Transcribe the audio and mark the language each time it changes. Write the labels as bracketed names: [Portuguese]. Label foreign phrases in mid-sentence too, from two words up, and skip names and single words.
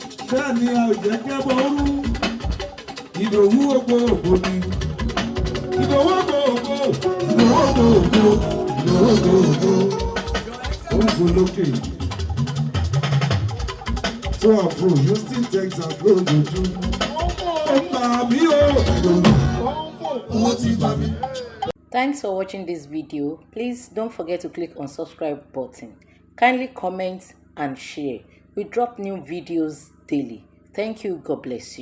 [Yoruba] Bẹ́ẹ̀ ni a ò jẹ́ kẹ́ bọ́ rú. Ìdòwú ògbó ògbó ni. Ìdòwú ògbó ògbó. Ìdòwú ògbó ògbó. Ìdòwú ògbó ògbó. Ó ń fò lókè. [English] To and fro, Houston, Texas, [Yoruba] lójoojú. Ó ń bà mí o. Owó ti bà mí. [English] Thanks for watching this video. Please don't forget to click on subscribe button. Kindly comment and share. We drop new videos daily. Thank you. God bless you.